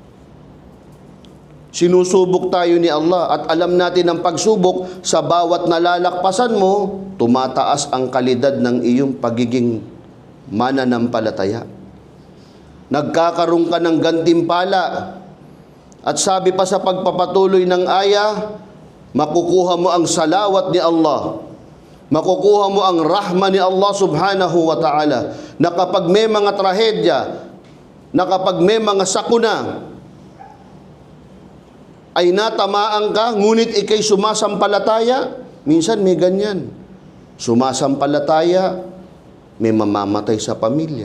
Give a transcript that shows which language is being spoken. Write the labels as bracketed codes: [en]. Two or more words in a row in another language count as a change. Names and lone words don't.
[tl] Sinusubok tayo ni Allah at alam natin ang pagsubok, sa bawat nalalakpasan mo, tumataas ang kalidad ng iyong pagiging mananampalataya. Nagkakaroon ka ng gantimpala. At sabi pa sa pagpapatuloy ng aya, makukuha mo ang salawat ni Allah. Makukuha mo ang rahma ni Allah [ar] سبحانه وتعالى. [tl] Na kapag may mga trahedya, na kapag may mga sakuna, ay natamaan ka, ngunit ikay sumasampalataya. Minsan may ganyan. Sumasampalataya, may mamamatay sa pamilya.